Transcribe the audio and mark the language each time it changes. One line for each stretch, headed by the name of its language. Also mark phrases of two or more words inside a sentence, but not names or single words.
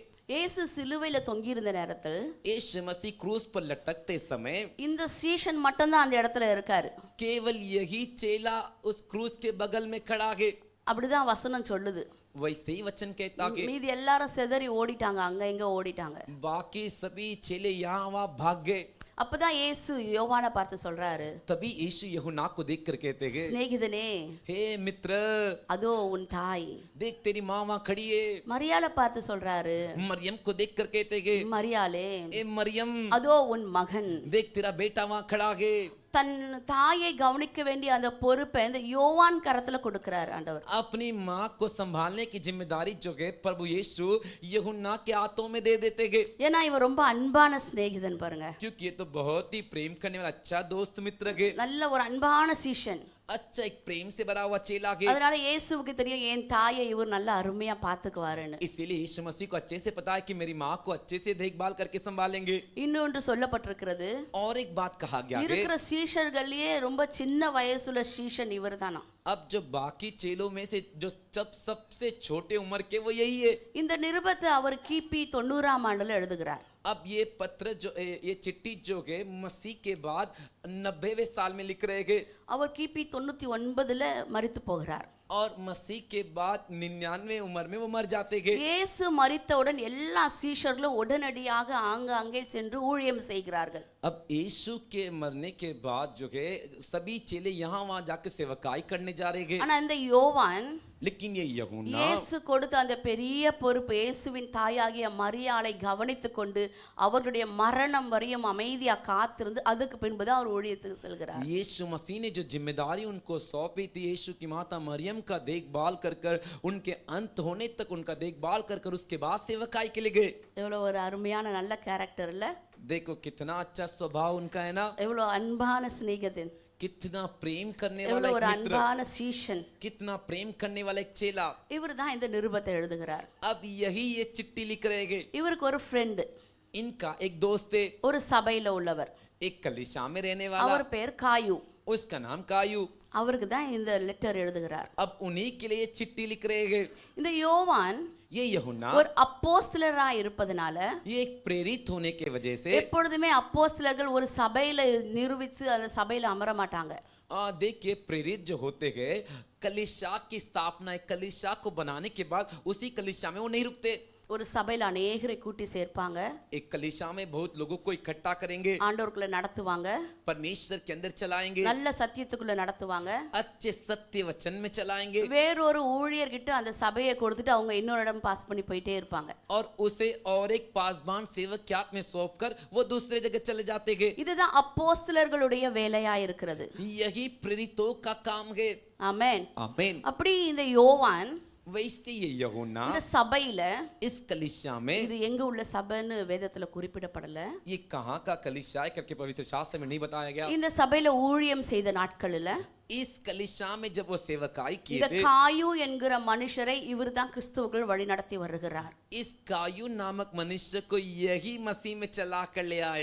Tamil: இயேசு சிலுவையில தொங்கி இருந்த நேரத்தில்
Hindi: यीशु मसीह क्रूस पर लटकते समय
Tamil: இந்த சீஷன் மட்டும்தான் அந்த இடத்துல இருக்காரு.
Hindi: केवल यही चेला उस क्रूस के बगल में खड़ा है।
Tamil: அப்படிதான் வசனம் சொல்லுது.
Hindi: वैसे ही वचन कहता है
Tamil: மீதி எல்லாரும் சிதறி ஓடிட்டாங்க, அங்க இங்க ஓடிட்டாங்க.
Hindi: बाकी सभी चेले यहाँ वहाँ भाग गए।
Tamil: அப்பதான் இயேசு யோவானை பார்த்து சொல்றாரு,
Hindi: तभी यीशु यूहन्ना को देख कर कहते हैं,
Tamil: சிநேகிதனே,
Hindi: हे मित्र,
Tamil: அதோ உன் தாய்.
Hindi: देख तेरी माँ वहाँ खड़ी है।
Tamil: மரியாளை பார்த்து சொல்றாரு,
Hindi: मरियम को देख कर कहते हैं,
Tamil: மரியாளே,
Hindi: ए मरियम,
Tamil: அதோ உன் மகன்.
Hindi: देख तेरा बेटा वहाँ खड़ा है।
Tamil: தன் தாயை கவனிக்க வேண்டிய அந்த பொறுப்பை இந்த யோவான் கரத்துல கொடுக்கிறார் ஆண்டவர்.
Hindi: अपनी माँ को संभालने की जिम्मेदारी जो है प्रभु यीशु यूहन्ना के हाथों में दे देते हैं।
Tamil: ஏன்னா இவன் ரொம்ப அன்பான சிநேகிதன் பாருங்க.
Hindi: क्योंकि ये तो बहुत ही प्रेम करने वाला अच्छा दोस्त मित्र है।
Tamil: நல்ல ஒரு அன்பான சீஷன்.
Hindi: अच्छा एक प्रेम से भरा हुआ चेला है।
Tamil: அதனால இயேசுவுக்கு தெரியும் என் தாயை இவர் நல்ல அருமையா பாத்துக்குவாருன்னு.
Hindi: इसीलिए यीशु मसीह को अच्छे से पता है कि मेरी माँ को अच्छे से देखभाल करके संभालेंगे।
Tamil: இன்னொன்று சொல்லப்பட்டிருக்கிறது,
Hindi: और एक बात कहा गया है,
Tamil: இருக்கிற சீஷர்கள்லயே ரொம்ப சின்ன வயசுல சீஷன் இவர்தானா.
Hindi: अब जो बाकी चेलों में से जो सबसे छोटे उम्र के वो यही है।
Tamil: இந்த நிருபத்தை அவர் கிபி 90ஆம் ஆண்டுல எழுதுகிறார்.
Hindi: अब ये पत्र जो ये चिट्ठी जो है मसीह के बाद 90वें साल में लिख रहे हैं।
Tamil: அவர் கிபி 99ல மரித்து போகிறார்.
Hindi: और मसीह के बाद 99 उम्र में वो मर जाते हैं।
Tamil: இயேசு மரித்தவுடன் எல்லா சீஷர்களும் உடனடியாக ஆங்காங்கே சென்று ஊழியம் செய்கிறார்கள்.
Hindi: अब यीशु के मरने के बाद जो है सभी चेले यहाँ वहाँ जाकर सेवकाई करने जा रहे हैं।
Tamil: ஆனா இந்த யோவான்
Hindi: लेकिन ये यूहन्ना
Tamil: இயேசு கொடுத்த அந்த பெரிய பொறுப்பு, இயேசுவின் தாயாகிய மரியாளை கவனித்து கொண்டு அவர்களுடைய மரணம் வரையும் அமைதியா காத்திருந்து அதுக்கு பின்புதான் அவர் ஊழியத்துக்கு செல்கிறார்.
Hindi: यीशु मसीह ने जो जिम्मेदारी उनको सौंपी थी, यीशु की माता मरियम का देखभाल कर कर उनके अंत होने तक उनका देखभाल कर कर उसके बाद सेवकाई के लिए गए.
Tamil: எவ்வளவு ஒரு அருமையான நல்ல கேரக்டர் இல்ல?
Hindi: देखो कितना अच्छा स्वभाव उनका है ना,
Tamil: எவ்வளவு அன்பான சிநேகிதன்,
Hindi: कितना प्रेम करने वाला
Tamil: எவ்வளவு
Hindi: एक
Tamil: ஒரு
Hindi: मित्र,
Tamil: அன்பான சீஷன்.
Hindi: कितना प्रेम करने वाला एक चेला.
Tamil: இவர் தான் இந்த நிருபத்தை எழுதுகிறார்.
Hindi: अब यही ये चिट्ठी लिख रहे.
Tamil: இவருக்கு ஒரு ஃப்ரெண்ட்,
Hindi: इनका एक दोस्त है,
Tamil: ஒரு சபையில உள்ளவர்.
Hindi: एक कलीसिया में रहने वाला,
Tamil: அவர் பேர் காயு.
Hindi: उसका नाम कायू.
Tamil: அவருக்கு தான் இந்த லெட்டர் எழுதுகிறார்.
Hindi: अब उन्हीं के लिए चिट्ठी लिख रहे हैं.
Tamil: இந்த யோவான்
Hindi: ये यूहन्ना
Tamil: ஒரு அப்போஸ்தலரா இருப்பதனால,
Hindi: ये एक प्रेरित होने के वजह से
Tamil: எப்பொழுதுமே அப்போஸ்தலர்கள் ஒரு சபையில நிரூபித்து அந்த சபையில அமர மாட்டாங்க.
Hindi: देखिए प्रेरित जो होते हैं कलीसिया की स्थापना, एक कलीसिया को बनाने के बाद उसी कलीसिया में वो नहीं रुकते.
Tamil: ஒரு சபையில अनेகரை கூட்டி சேர்ப்பாங்க,
Hindi: एक कलीसिया में बहुत लोगों को इकट्ठा करेंगे,
Tamil: ஆண்டவருக்குள்ள நடத்துவாங்க,
Hindi: परमेश्वर के अंदर चलाएंगे,
Tamil: நல்ல சத்தியத்துக்குள்ள நடத்துவாங்க,
Hindi: अच्छे सत्य वचन में चलाएंगे,
Tamil: வேறொரு ஊழியர்கிட்ட அந்த சபையை கொடுத்துட்டு அவங்க இன்னொரு இடம் பாஸ் பண்ணி போயிட்டே இருப்பாங்க.
Hindi: और उसे और एक पासबान सेवक के हाथ में सौंपकर वो दूसरे जगह चले जाते हैं.
Tamil: இதுதான் அப்போஸ்தலர்களுடைய வேலையா இருக்கிறது.
Hindi: यही प्रेरितों का काम है.
Tamil: ஆமென்.
Hindi: आमीन.
Tamil: அப்படி இந்த யோவான்
Hindi: वैसे ये यूहन्ना
Tamil: இந்த சபையில,
Hindi: इस कलीसिया में,
Tamil: இது எங்க உள்ள சபைன்னு வேதத்துல குறிப்பிடப்படல,
Hindi: ये कहाँ का कलीसिया है करके पवित्र शास्त्र में नहीं बताया गया.
Tamil: இந்த சபையில ஊழியம் செய்த நாட்களில்
Hindi: इस कलीसिया में जब वो सेवकाई किए
Tamil: இந்த
Hindi: थे,
Tamil: காயு என்கிற மனுஷரை இவர் தான் கிறிஸ்துவுக்குள் வழி நடத்தி வருகிறார்.
Hindi: इस कायू नामक मनुष्य को यही मसीह में चला कर ले आए.